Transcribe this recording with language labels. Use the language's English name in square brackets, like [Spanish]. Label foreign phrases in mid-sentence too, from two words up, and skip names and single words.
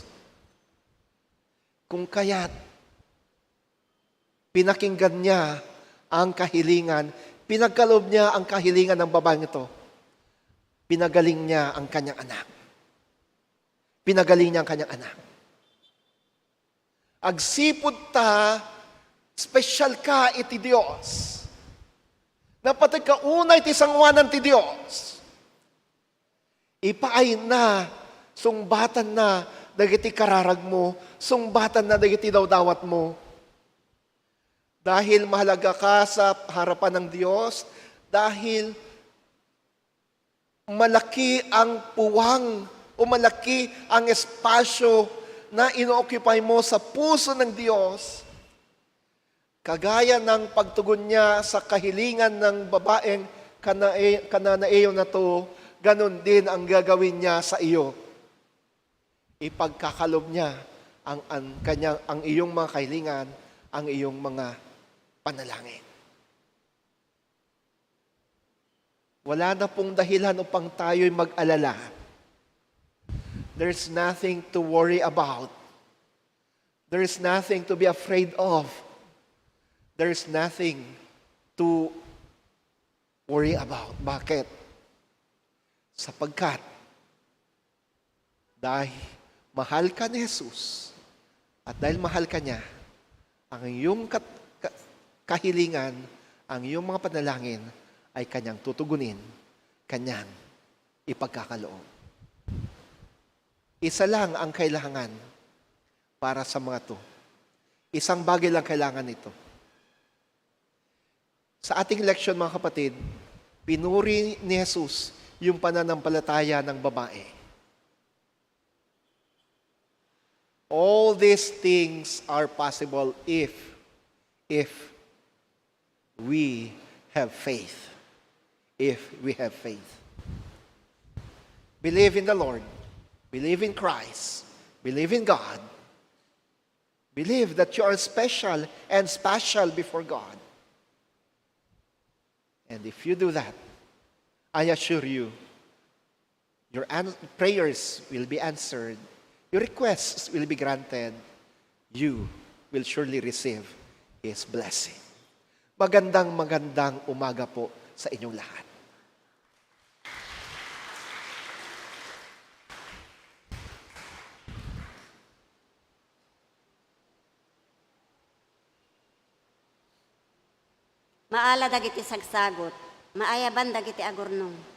[Filipino] Kung kaya't pinakinggan niya ang kahilingan, pinagkaloob niya ang kahilingan ng babaeng ito. Pinagaling niya ang kanyang anak. Pinagaling niya ang kanyang anak. [Iloko] Agsipod ta, special ka iti Diyos. Napatag ka unay ti sangwanan ti Diyos. Ipaay na, sungbatan na, dagiti kararag mo, sungbatan na dagiti dawdawat mo. [Filipino] Dahil mahalaga ka sa harapan ng Diyos, dahil malaki ang puwang o malaki ang espasyo na ino-occupy mo sa puso ng Diyos, kagaya ng pagtugon niya sa kahilingan ng babaeng Kanaaneo na to, ganun din ang gagawin niya sa iyo. Ipagkakalob niya ang iyong mga kahilingan, ang iyong mga panalangin. Wala na pong dahilan upang tayo'y mag-alala. [English] There's nothing to worry about. There's nothing to be afraid of. There's nothing to worry about. [Filipino] Bakit? Sapagkat dahil mahal ka ni Jesus at dahil mahal ka niya, ang iyong kahilingan, ang iyong mga panalangin ay kanyang tutugunin, kanyang ipagkakaloob. Isa lang ang kailangan para sa mga to. Isang bagay lang kailangan nito. Sa ating leksyon, mga kapatid, pinuri ni Jesus yung pananampalataya ng babae. [English] All these things are possible if we have faith. If we have faith. Believe in the Lord. Believe in Christ. Believe in God. Believe that you are special and special before God. And if you do that, I assure you, your prayers will be answered. Your requests will be granted. You will surely receive His blessing. [Filipino] Magandang umaga po sa inyong lahat. [Iloko] Maala dagiti sagsagot, maayaban dagiti agurnong.